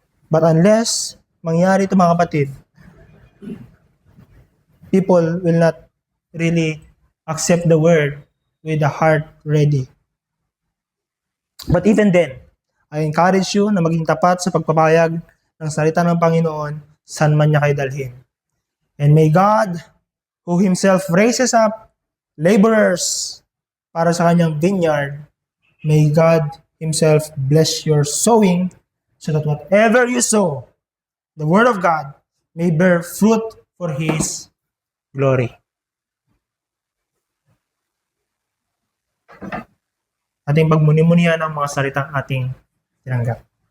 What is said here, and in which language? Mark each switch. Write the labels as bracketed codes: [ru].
[en] But unless [tl] mangyari ito mga kapatid, [en] people will not really accept the Word with the heart ready. But even then, I encourage you [tl] na maging tapat sa pagpapahayag ng salita ng Panginoon saan man niya kayo dalhin. [en] And may God, who Himself raises up laborers [tl] para sa kanyang [en] vineyard, may God Himself bless your sowing so that whatever you sow, the Word of God, may bear fruit for His glory. [tl] ating pagmuni-munihan ang mga salitang ating tinanggap.